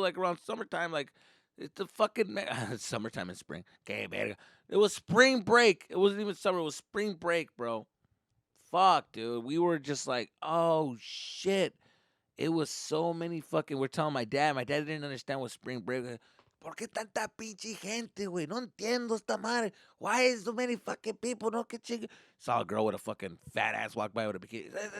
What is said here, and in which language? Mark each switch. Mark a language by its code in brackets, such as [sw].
[en] Like around summertime, like it's the fucking summertime and spring. Okay, verga. It was spring break. It wasn't even summer. It was spring break, bro. Fuck, dude. We were just like, oh shit. It was so many fucking. We're telling my dad. My dad didn't understand what spring break was. [es] ¿Por qué tanta pinche gente, güey? No entiendo esta madre. [en] Why is so many fucking people? [es] No, que chingue. [en] Saw a girl with a fucking fat ass walk by with a bikini.